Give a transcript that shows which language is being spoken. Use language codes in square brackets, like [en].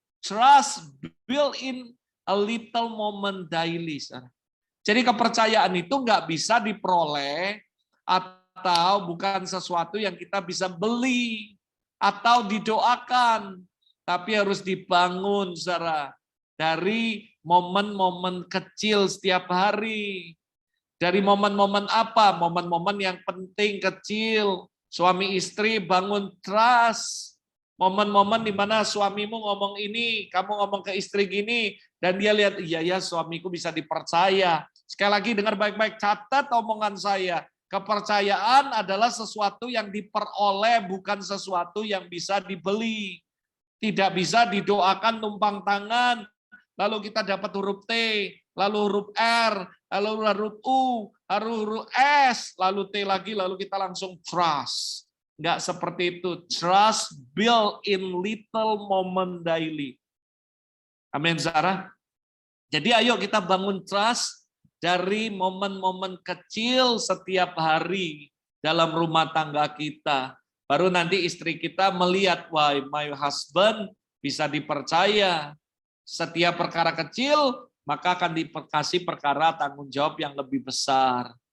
[en] Trust built in a little moment daily. [id] Jadi kepercayaan itu nggak bisa diperoleh atau bukan sesuatu yang kita bisa beli atau didoakan, tapi harus dibangun dari momen-momen kecil setiap hari. Dari momen-momen apa? Momen-momen yang penting kecil. Suami istri bangun trust. Momen-momen di mana suamimu ngomong ini, kamu ngomong ke istri gini, dan dia lihat, iya ya suamiku bisa dipercaya. Sekali lagi dengar baik-baik, catat omongan saya. Kepercayaan adalah sesuatu yang diperoleh, bukan sesuatu yang bisa dibeli. Tidak bisa didoakan tumpang tangan, lalu kita dapat huruf T, lalu huruf R, lalu huruf U, lalu huruf S, lalu T lagi, lalu kita langsung trust. Enggak seperti itu. [en] Trust built in little moment daily. [id] Amin, Sarah. Jadi ayo kita bangun trust dari momen-momen kecil setiap hari dalam rumah tangga kita. Baru nanti istri kita melihat, wah, [en] my husband [id] bisa dipercaya. Setiap perkara kecil, maka akan dikasih perkara tanggung jawab yang lebih besar.